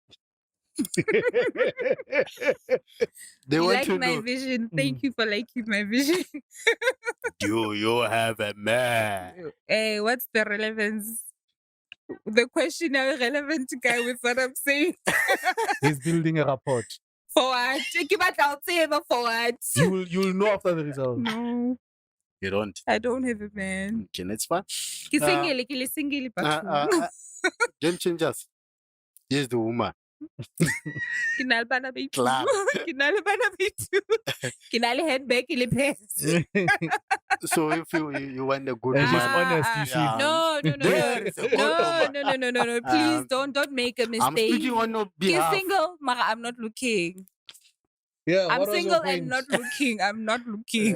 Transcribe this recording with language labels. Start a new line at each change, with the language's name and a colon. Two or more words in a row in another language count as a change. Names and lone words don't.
English: They You want like to my know. vision. Thank you for liking my vision. Do you have a man? Hey, what's the relevance? The question are relevant guy with what I'm saying. He's building a rapport. For what?
Southern Sotho: Ke batla ho tseba
English: for what? You'll know after the result. No, You don't. I don't have a man. Okay, that's fine.
Southern Sotho: Ke single, ke le single bathong.
English: Game changers. Here's the woman.
Southern Sotho: Ke na le bana ba itu.
English: Club.
Southern Sotho: Ke na le bana ba itu. Ke na le handbag le pants.
English: So if you want a good And she's man, honest, you see. yeah. No. There is a good woman. No. Please don't make a mistake. I'm speaking on your Ke behalf. single, mara I'm not looking. Yeah, I'm what was your single and point? not looking. I'm not looking.